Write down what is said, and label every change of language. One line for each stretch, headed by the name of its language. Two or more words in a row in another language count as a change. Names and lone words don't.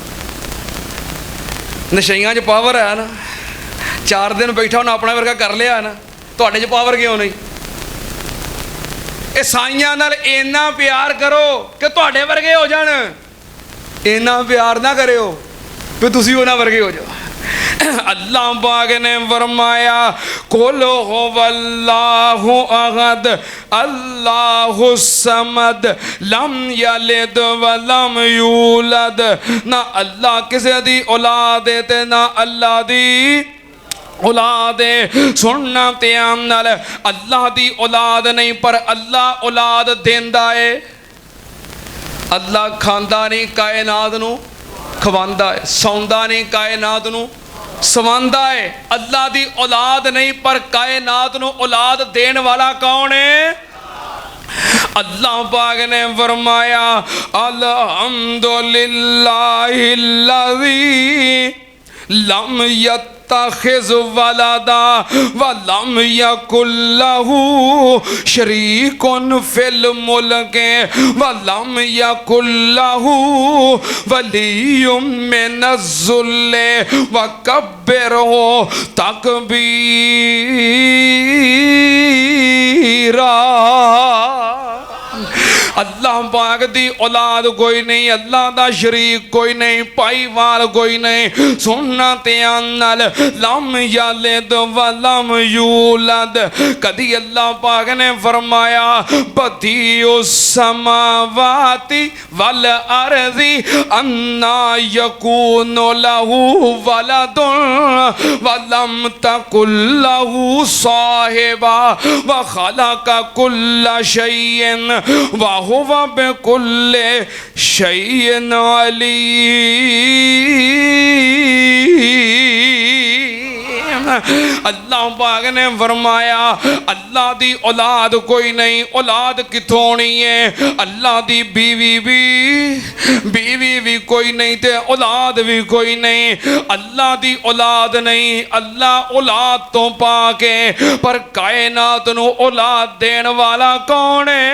Punjabi: نشئیاں چ پاور ہے نا، 4 دن بیٹھا انہیں اپنا ورگا کر لیا نا، تہاڈے چ پاور کیوں نہیں? عیسائیاں نال اینا پیار کرو کہ تہاڈے ورگے ہو جان، اینا پیار نہ کرو بھی تسی انہاں ورگے ہو جاؤ. اللہ پاک نے فرمایا
Arabic: قل هو الله أحد الله الصمد لم يلد و لم يولد.
Punjabi: نہ اللہ کسی دی اولاد ہے تے نہ اللہ دی اولاد ہے. سننا دھیان نال، اللہ دی اولاد نہیں پر اللہ اولاد دیندا ہے. اللہ کھاندا نہیں کائنات نوں کھواندا ہے، سوندا نہیں کائنات نوں سواندا ہے. اللہ دی اولاد نہیں پر کائنات نوں اولاد دینے والا کون ہے? اللہ پاک نے فرمایا
Arabic: الحمد لله الذي لم يتخذ ولدا و لم يكن له شريك في الملك و لم يكن له ولي من الذل و كبره تكبيرا.
Punjabi: اللہ پاک دی اولاد کوئی نہیں، اللہ دا شریک کوئی نہیں، بھائیوال کوئی نہیں. سننا دھیان نال,
Arabic: لم يلد و لم يولد.
Punjabi: کدی اللہ پاک نے فرمایا
Arabic: بديع السماوات و الأرض أنى يكون له ولد و لم تكن له صاحبة و خلق كل شيء و هو بكل شيء عليم.
Punjabi: اللہ پاک نے فرمایا اللہ دی اولاد کوئی نہیں. اولاد کتھوں ہونی ہے? اللہ دی بیوی بھی کوئی نہیں تے اولاد بھی کوئی نہیں. اللہ دی اولاد نہیں، اللہ اولاد تو پاکے پر کائنات نوں اولاد دینے والا کون ہے?